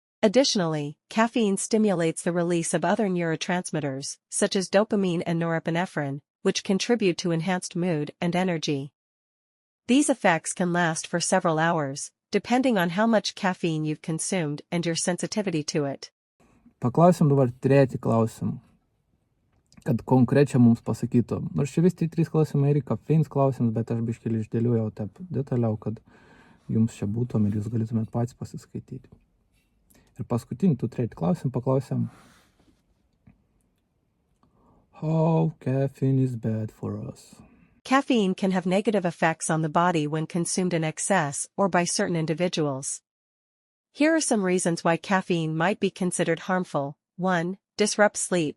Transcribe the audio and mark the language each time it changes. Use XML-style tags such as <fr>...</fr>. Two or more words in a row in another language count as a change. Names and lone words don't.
<en>Additionally, caffeine stimulates the release of other neurotransmitters, such as dopamine and norepinephrine, which contribute to enhanced mood and energy. These effects can last for several hours, depending on how much caffeine you've consumed and your sensitivity to it.</en> <lt>Paklausim dabar trečią klausimą, kad konkrečiai mums pasakytų. Nors čia vis tai 3 klausimai yra kafeinas klausimas, bet aš biškėlį išdėliojau taip detaliau, kad jums čia būtum ir jūs galėtumėt patys pasiskaityti. Ir paskutinį, trečią klausimą paklausim.</lt> <en>How caffeine is bad for us? Caffeine can have negative effects on the body when consumed in excess or by certain individuals. Here are some reasons why caffeine might be considered harmful. 1. Disrupt sleep.</en>